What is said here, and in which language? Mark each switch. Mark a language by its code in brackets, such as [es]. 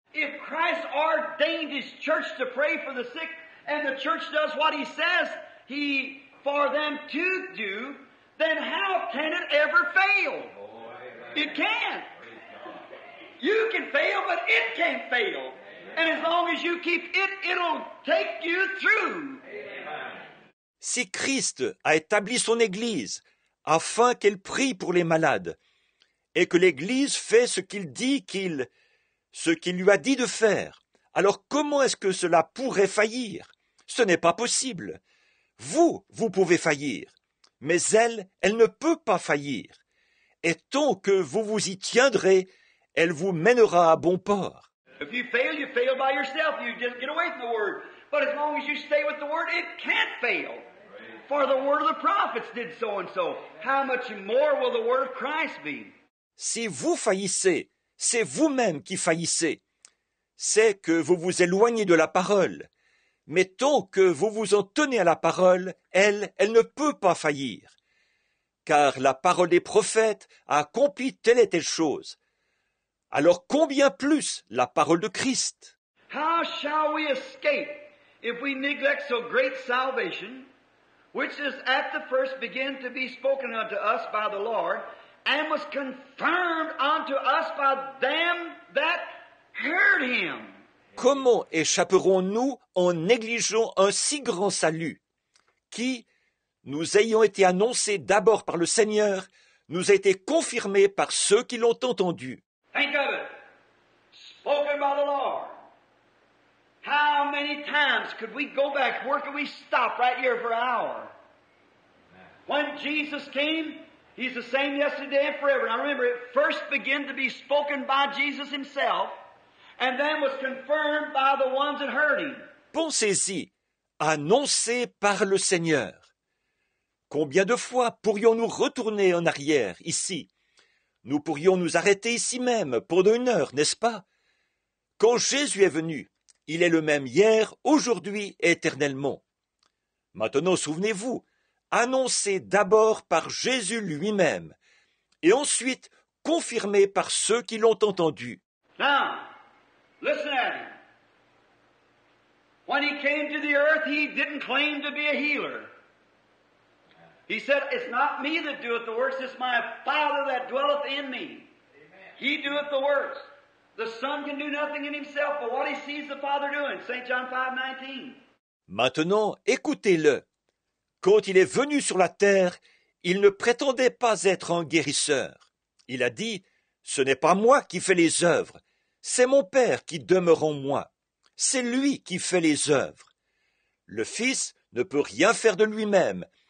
[en] If Christ ordained His church to pray for the sick, and the church does what He says for them to do, then how can it ever fail? It can't. You can fail, but it can't fail. And as long as you keep it, it'll take you through. [fr] Si Christ a établi son Église afin qu'elle prie pour les malades, et que l'Église fait ce qu'il dit ce qu'il lui a dit de faire, alors comment est-ce que cela pourrait faillir? Ce n'est pas possible. Vous pouvez faillir, mais elle ne peut pas faillir. Et tant que vous vous y tiendrez, elle vous mènera à bon port. [en] If you fail by yourself. You just get away from the Word. But as long as you stay with the Word, it can't fail. For the Word of the prophets did so and so. How much more will the Word of Christ be? [fr] Si vous faillissez, c'est vous-même qui faillissez. C'est que vous vous éloignez de la parole. Mais tant que vous vous en tenez à la parole, elle ne peut pas faillir. Car la parole des prophètes a accompli telle et telle chose. Alors combien plus la parole de Christ? [en] How shall we escape if we neglect so great salvation, which is at the first began to be spoken unto us by the Lord, and was confirmed unto us by them that heard Him? [fr] Comment échapperons-nous en négligeant un si grand salut, qui, nous ayant été annoncé d'abord par le Seigneur, nous a été confirmé par ceux qui l'ont entendu? [en] Think of it. Spoken by the Lord. How many times could we go back? Where could we stop right here for an hour? When Jesus came, He's the same yesterday and forever. Now remember, it first began to be spoken by Jesus Himself, and then was confirmed by the ones that heard him. [fr] Pensez-y, annoncé par le Seigneur. Combien de fois pourrions-nous retourner en arrière, ici? Nous pourrions nous arrêter ici même pendant 1 heure, n'est-ce pas? Quand Jésus est venu, il est le même hier, aujourd'hui et éternellement. Maintenant, souvenez-vous, annoncé d'abord par Jésus lui-même, et ensuite confirmé par ceux qui l'ont entendu. [en] Now, listen at him. When he came to the earth, he didn't claim to be a healer. He said, it's not me that doeth the works, it's my Father that dwelleth in me. He doeth the works. The Son can do nothing in himself, but what he sees the Father doing. St. John 5:19. [fr] Maintenant, écoutez-le. Quand il est venu sur la terre, il ne prétendait pas être un guérisseur. Il a dit, ce n'est pas moi qui fais les œuvres, c'est mon Père qui demeure en moi. C'est lui qui fait les œuvres. Le Fils ne peut rien faire de lui-même.